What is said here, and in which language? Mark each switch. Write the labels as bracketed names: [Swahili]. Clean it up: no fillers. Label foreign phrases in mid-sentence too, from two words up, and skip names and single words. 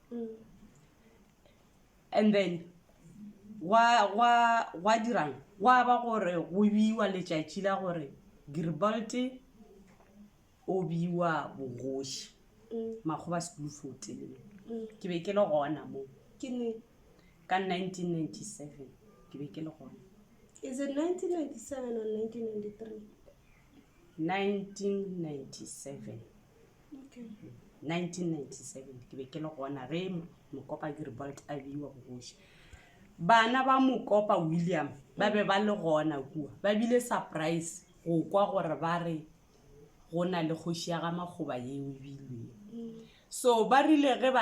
[Northern Sotho] and then wa dirang wa ba gore go biwa letšatši la gore Gilbert o biwa bogoši Makgoba School 14 ke be ke le gona mo ka 1997 ke be ke le gona. [English] Is it 1997 or 1993? 1997. Okay. [Northern Sotho] 1997 ke be ke le gona ge Mokopa Gilbert a biwa bogoši bana ba Mokopa William ba be ba le gona kua ba bile surprise go kwa gore ba re go na le kgoši ya ga Makgoba yeo e bilweng so ba rile ge ba